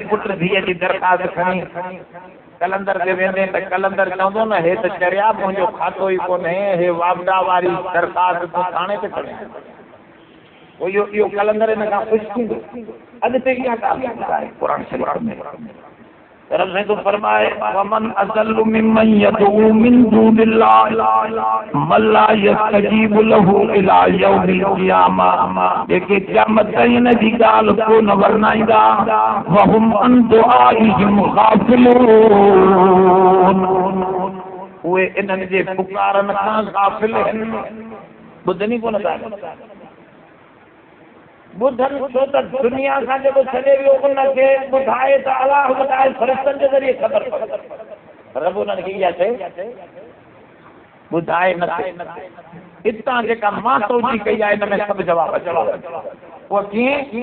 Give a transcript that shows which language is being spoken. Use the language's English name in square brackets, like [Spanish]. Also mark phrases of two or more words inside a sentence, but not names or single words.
[Sindhi] पुट धीअ जी दरख़्वास्त खणी कलंदर ते वेंदे त कलंदर चवंदो न हे त चरिया मुंहिंजो खातो ई कोन्हे हे वापडा वारी दरख़्वास्त तूं थाणे ते खणी पोइ इहो कलंदर हिन खां ख़ुशि थींदो अॻिते इहा ॻाल्हि आहे क़ुरान शरीफ़ में रब साईं तो फरमाए [Arabic] ومن أضل ممن يدعو من دون الله من لا يستجيب له إلى يوم القيامة [Sindhi] जेके क़यामत ताईं न जी ॻाल्हि को न वरनाईंदा [Arabic] وهم عن دعائهم [Sindhi] गाफ़िलून उहे इन्हनि जे पुकारनि खां गाफ़िल आहिनि ॿुधनि ई कोन था बुधन छो त दुनिया खां जेको छॾे वियो उनखे ॿुधाए त अलाह ॿुधाए फ़रिश्तनि जे ज़रिए ख़बर रब उन्हनि खे इहा शइ ॿुधाए न हितां जेका मां सोची कई आहे हिन में सभु जवाब पोइ कीअं